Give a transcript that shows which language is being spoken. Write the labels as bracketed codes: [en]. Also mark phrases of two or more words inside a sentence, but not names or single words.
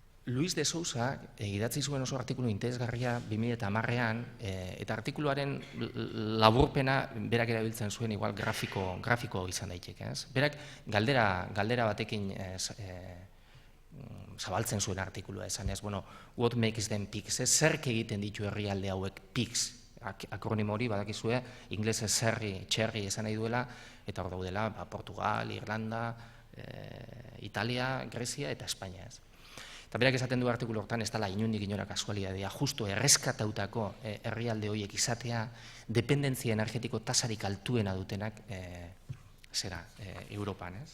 [eu] Luis de Sousa idatzi zuen oso artikulu interesgarria 2010an, eta artikuluaren laburpena berak erabiltzen zuen igual grafiko izan daiteke, ez? Berak galdera batekin zabaltzen zuen artikulua esan ez, bueno, [en] what makes them pigs, [eu] zerk egiten ditu herrialde hauek pigs, akronimo hori badakizue, inglesez txerri esan nahi duela, eta hor daudela Portugal, Irlanda, Italia, Grezia eta Espainia, ez. Eta berak esaten du artikulu hortan, ez dela inondik inora kasualidadea, justo erreskatautako herrialde horiek izatea, dependentzia energetiko tasarik altuena dutenak Europan, ez?